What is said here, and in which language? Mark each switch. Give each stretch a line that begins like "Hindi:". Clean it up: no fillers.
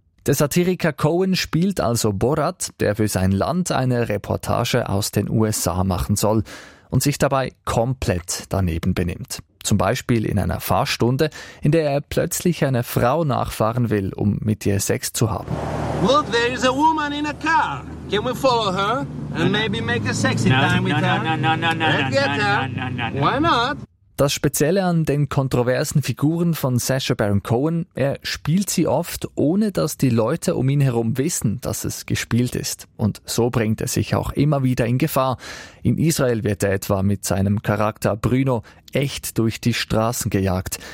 German: Der Satiriker Cohen spielt also Borat, der für sein Land eine Reportage aus den USA machen soll und sich dabei komplett daneben benimmt. Zum Beispiel in einer Fahrstunde, in der er plötzlich eine Frau nachfahren will, um mit ihr Sex zu haben.
English: Look, there is a woman in a car. Can we follow her and maybe make a sexy time with her? No. Why not?
German: Das Spezielle an den kontroversen Figuren von Sacha Baron Cohen, er spielt sie oft, ohne dass die Leute um ihn herum wissen, dass es gespielt ist. Und so bringt er sich auch immer wieder in Gefahr. In Israel wird er etwa mit seinem Charakter Bruno echt durch die Straßen gejagt.